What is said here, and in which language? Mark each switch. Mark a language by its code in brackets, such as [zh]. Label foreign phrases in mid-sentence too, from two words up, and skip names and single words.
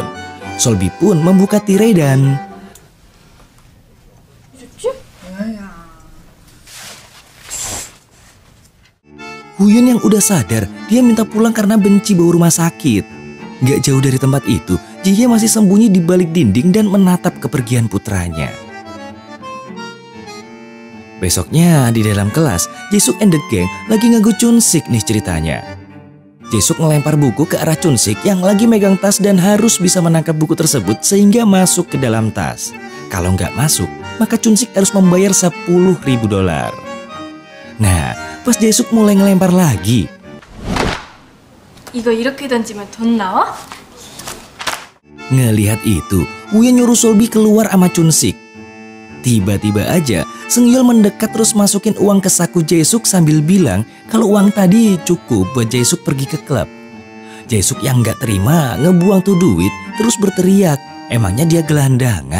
[id] Sulbi pun membuka tirai dan... Wooyeon yang udah sadar, dia minta pulang karena benci bau rumah sakit. Gak jauh dari tempat itu, Jie masih sembunyi di balik dinding dan menatap kepergian putranya. Besoknya di dalam kelas, Jae-suk [en] and the gang [id] lagi nganggu Chun-sik nih ceritanya. Jae-suk ngelempar buku ke arah Chun-sik yang lagi megang tas dan harus bisa menangkap buku tersebut sehingga masuk ke dalam tas. Kalau nggak masuk, maka Chun-sik harus membayar $10.000. Nah, pas Jae-suk mulai ngelempar lagi. [ko] 이거 이렇게 던지면 돈 나와? [id] Ngelihat itu, Wooyeon nyuruh Sulbi keluar sama Chun-sik. Tiba-tiba aja, Seung-yeol mendekat terus masukin uang ke saku Jae-suk sambil bilang kalau uang tadi cukup buat Jae-suk pergi ke klub. Jae-suk yang nggak terima ngebuang tuh duit terus berteriak, emangnya dia gelandangan.